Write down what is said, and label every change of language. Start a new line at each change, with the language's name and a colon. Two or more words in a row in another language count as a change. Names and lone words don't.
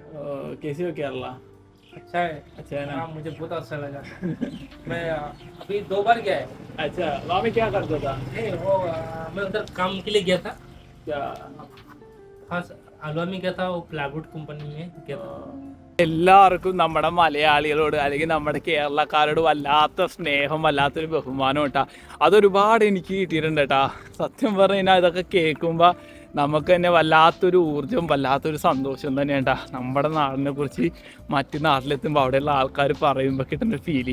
Hindi: कैसे हो केरला? अच्छा है. अच्छा है ना. हाँ, मुझे बहुत अच्छा लगा. मैं अभी 2 बार गया है. अच्छा, वहाँ में क्या करता था? नहीं वो मैं उधर काम के लिए गया था. क्या? हाँ, आलुआ में गया था, वो प्लाईवुड कंपनी में गया था.
Malayalam: എല്ലാവർക്കും നമ്മുടെ മലയാളികളോട് അല്ലെങ്കിൽ നമ്മുടെ കേരളക്കാരോട് വല്ലാത്ത സ്നേഹം, വല്ലാത്തൊരു ബഹുമാനം കേട്ടാ. അതൊരുപാട് എനിക്ക് കിട്ടിയിട്ടുണ്ട് കേട്ടാ. സത്യം പറഞ്ഞു കഴിഞ്ഞാൽ ഇതൊക്കെ കേൾക്കുമ്പോൾ നമുക്ക് തന്നെ വല്ലാത്തൊരു ഊർജ്ജം, വല്ലാത്തൊരു സന്തോഷം തന്നെ കേട്ടാ. നമ്മുടെ നാടിനെ കുറിച്ച് മറ്റു നാട്ടിലെത്തുമ്പോൾ അവിടെയുള്ള ആൾക്കാർ പറയുമ്പോൾ കിട്ടുന്ന ഫീല്.